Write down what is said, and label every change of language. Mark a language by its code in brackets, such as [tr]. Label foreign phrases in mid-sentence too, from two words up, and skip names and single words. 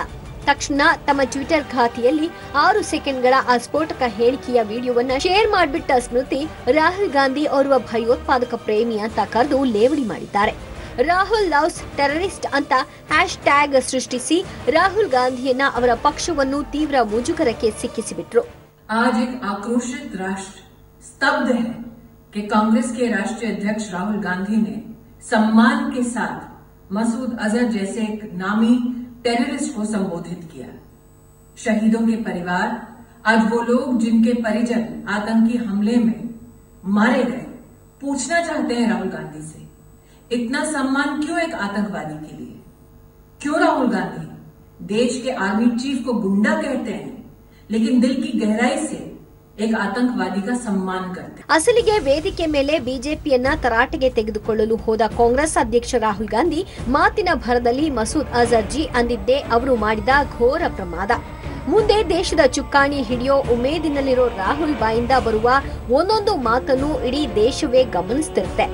[kn] ತಕ್ಷಣ ತಮ್ಮ ಟ್ವಿಟರ್ ಖಾತೆಯಲ್ಲಿ 6 ಸೆಕೆಂಡ್ಗಳ ಆ ಸ್ಫೋಟಕ ಹೇಳಿಕೆಯ ವಿಡಿಯೋವನ್ನ ಶೇರ್ ಮಾಡಿಬಿಟ್ಟ ಸ್ಮೃತಿ ರಾಹುಲ್ ಗಾಂಧಿ ಓರ್ವ ಭಯೋತ್ಪಾದಕ ಪ್ರೇಮಿ ಅಂತ ಕರೆದು ಲೇವಡಿ ಮಾಡಿದ್ದಾರೆ. ರಾಹುಲ್ [en] loves terrorist [kn] ಅಂತ ಹ್ಯಾಶ್ಟ್ಯಾಗ್ ಸೃಷ್ಟಿಸಿ ರಾಹುಲ್ ಗಾಂಧಿಯನ್ನ ಅವರ ಪಕ್ಷವನ್ನು ತೀವ್ರ ಮುಜುಗರಕ್ಕೆ ಸಿಕ್ಕಿಸಿಬಿಟ್ರು. [hi] आज एक आक्रोशित राष्ट्र स्तब्ध है कि कांग्रेस के राष्ट्रीय अध्यक्ष राहुल गांधी ने सम्मान के साथ मसूद अजहर जैसे एक नामी टेररिस्ट को संबोधित किया. शहीदों के परिवार, आज वो लोग जिनके परिजन आतंकी हमले में मारे गए, पूछना चाहते हैं राहुल गांधी से, इतना सम्मान क्यों एक आतंकवादी के लिए? क्यों राहुल गांधी देश के [en] army chief [hi] को गुंडा कहते हैं लेकिन दिल की गहराई से एक आतंकवादी का सम्मान करते. [kn] ಅಸಲಿಗೆ ವೇದಿಕೆ ಮೇಲೆ ಬಿಜೆಪಿಯನ್ನ ತರಾಟೆಗೆ ತೆಗೆದುಕೊಳ್ಳಲು ಹೋದ ಕಾಂಗ್ರೆಸ್ ಅಧ್ಯಕ್ಷ ರಾಹುಲ್ ಗಾಂಧಿ ಮಾತಿನ ಭರದಲ್ಲಿ ಮಸೂದ್ ಅಜರ್ ಜಿ ಅಂದಿದ್ದೇ ಅವರು ಮಾಡಿದ ಘೋರ ಪ್ರಮಾದ. ಮುಂದೆ ದೇಶದ ಚುಕ್ಕಾಣಿ ಹಿಡಿಯೋ ಉಮೇದಿನಲ್ಲಿರೋ ರಾಹುಲ್ ಬಾಯಿಂದ ಬರುವ ಒಂದೊಂದು ಮಾತನ್ನು ಇಡೀ ದೇಶವೇ ಗಮನಿಸುತ್ತಿರುತ್ತೆ.